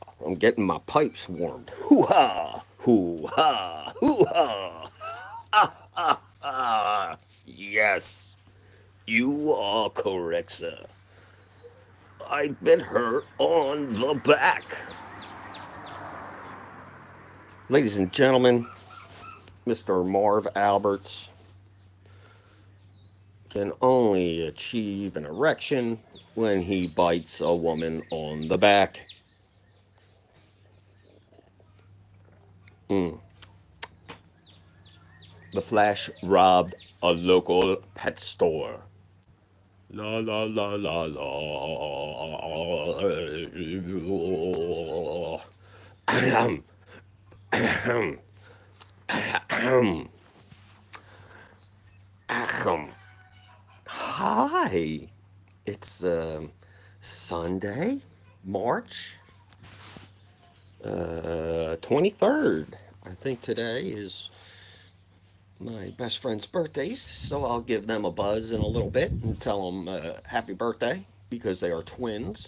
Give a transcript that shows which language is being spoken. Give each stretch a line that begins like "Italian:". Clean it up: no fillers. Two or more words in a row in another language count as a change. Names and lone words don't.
English: I'm getting my pipes warmed. Hoo ha! Hoo ha! Hoo ha! Yes, you are correct, sir. I bit her on the back. Ladies and gentlemen, Mr. Marv Alberts can only achieve an erection when he bites a woman on the back. The Flash robbed a local pet store. La la la la la. Ahem, ahem. Hi, it's Sunday, March 23rd. I think today is my best friend's birthdays, so I'll give them a buzz in a little bit and tell them happy birthday because they are twins.